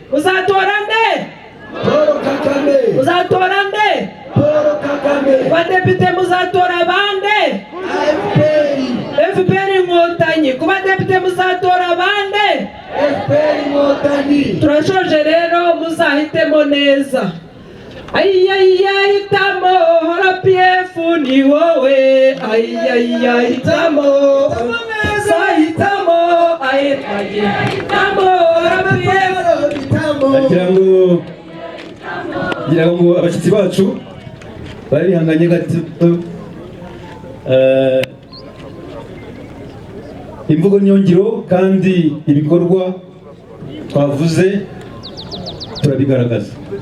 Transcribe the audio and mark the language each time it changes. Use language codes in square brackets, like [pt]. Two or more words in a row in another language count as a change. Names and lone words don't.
[rw] Muzatora nde? Paul Kagame. Muzatora nde? Paul Kagame. Badepite muzatora bande? F P R. F P R Inkotanyi. Ku badepite muzatora bande? F P R Inkotanyi. Turashoje rero, muzahitemo neza. Ay, ay, ay, tamo, R P F ni wowe. Ay, ay, ay, tamo. Sa hitamo, ay, ay, ay, tamo, R P F. Ngira ngo, ngira ngo abashyitsi bacu bari bihanganye gato. Eh, imvugo ni yo ngiro, kandi ibikorwa twavuze, turabigaragaza.